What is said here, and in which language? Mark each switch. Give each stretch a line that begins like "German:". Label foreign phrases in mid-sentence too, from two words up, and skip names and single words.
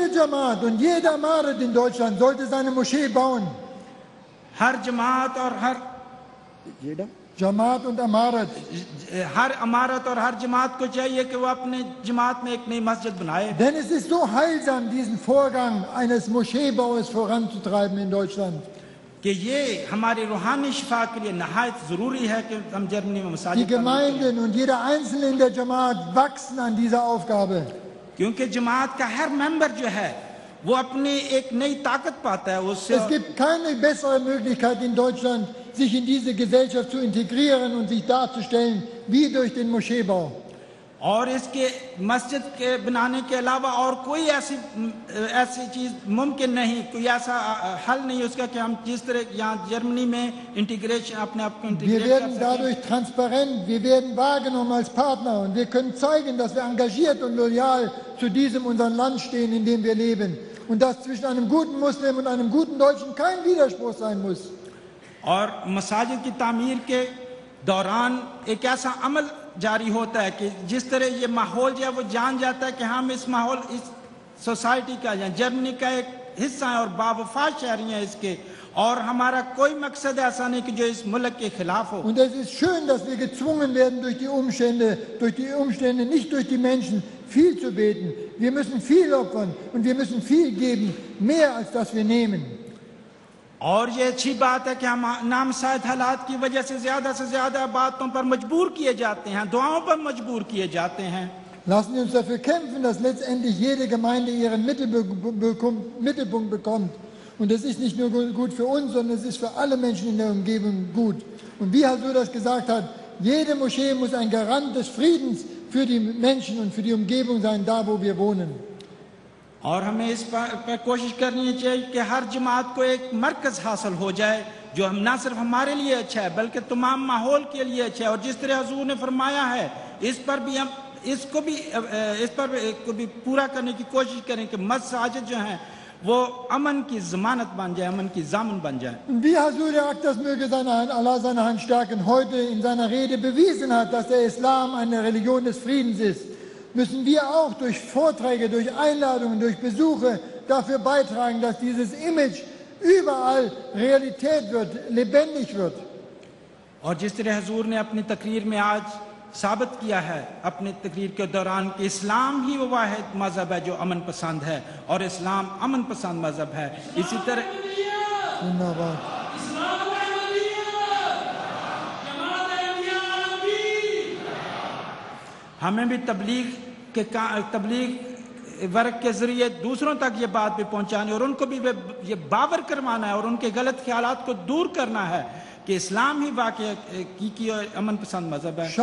German: Jede Jamaat und jeder Amarat in Deutschland sollte seine Moschee bauen.
Urdu: ہر جماعت اور ہر
German: Jamaat und Amarat.
Urdu: ہر امارت اور ہر جماعت کو چاہیے کہ وہ اپنے جماعت میں ایک نئی مسجد بنائے.
German: Denn es ist so heilsam, diesen Vorgang eines Moscheebaues voranzutreiben in Deutschland.
Urdu: کہ یہ ہماری روحانی شفا کے لیے نہایت ضروری ہے کہ ہم جرمنی میں
German: Die
Urdu: मसाजिद
German: Gemeinden und jeder Einzelne in der Jamaat wachsen an dieser Aufgabe.
Urdu: کیونکہ جماعت کا ہر ممبر جو ہے وہ اپنی ایک نئی طاقت پاتا ہے اس سے.
German: Es gibt keine bessere Möglichkeit in Deutschland, sich in diese Gesellschaft zu integrieren und sich darzustellen, wie durch den Moscheebau.
Urdu: اور اس کے مسجد کے بنانے کے علاوہ اور کوئی ایسی چیز ممکن نہیں، کوئی ایسا حل نہیں اس کا کہ ہم جس طرح یہاں جرمنی میں انٹیگریشن اپنے آپ کو
German: Wir werden dadurch transparent, wir werden wahrgenommen als Partner und wir können zeigen, dass wir engagiert und loyal zu diesem unseren Land stehen, in dem wir leben. Und dass zwischen einem guten Muslim und einem guten Deutschen kein Widerspruch sein muss.
Urdu: اور مساجد کی تعمیر کے دوران ایک ایسا عمل جاری ہوتا ہے کہ جس طرح یہ ماحول جو ہے وہ جان جاتا ہے کہ ہم اس ماحول اس سوسائٹی کا یا جرمنی کا ایک حصہ ہے اور باوفا شہری ہیں اس کے، اور ہمارا کوئی مقصد ایسا نہیں کہ جو اس ملک کے خلاف ہو.
German: Und es ist schön, dass wir gezwungen werden durch die Umstände, nicht durch die Menschen, viel zu beten. Wir müssen viel opfern und wir müssen viel geben, mehr als das wir nehmen.
Urdu: اور یہ اچھی بات ہے کہ ہم نامساعد حالات کی وجہ سے زیادہ باتوں پر مجبور کیے جاتے ہیں، دعاؤں پر مجبور کیے جاتے ہیں.
German: Lassen Sie uns dafür kämpfen, dass letztendlich jede Gemeinde ihren Mittelpunkt bekommt. Und das ist nicht nur gut für uns, sondern es ist für alle Menschen in der Umgebung gut. Und wie Hasur das gesagt hat, jede Moschee muss ein Garant des Friedens für die Menschen und für die Umgebung sein, da wo wir wohnen.
Urdu: اور ہمیں اس پر کوشش کرنی چاہیے کہ ہر جماعت کو ایک مرکز حاصل ہو جائے جو ہم نہ صرف ہمارے لیے اچھا ہے بلکہ تمام ماحول کے لیے اچھا ہے. اور جس طرح حضور نے فرمایا ہے اس پر بھی ہم اس کو بھی پورا کرنے کی کوشش کریں کہ مساجد جو ہیں وہ امن کی ضمانت بن جائے، امن کی ضامن بن جائے.
German: Wie Hazur das möge Allah seine Hand stärken, heute in seiner Rede bewiesen hat, dass der Islam eine Religion des Friedens ist, müssen wir auch durch Vorträge, durch Einladungen, durch Besuche dafür beitragen, dass dieses Image überall Realität wird, lebendig wird.
Urdu: اور جس طرح حضور نے اپنی تقریر میں آج ثابت کیا ہے اپنی تقریر کے دوران کہ اسلام ہی وہ واحد مذہب ہے جو امن پسند ہے اور اسلام امن پسند مذہب ہے. اسی طرح ہمیں بھی تبلیغ ورک کے ذریعے دوسروں تک یہ بات بھی پہنچانی اور ان کو بھی یہ باور کروانا ہے اور ان کے غلط خیالات کو دور کرنا ہے کہ اسلام ہی واقعی امن پسند مذہب ہے.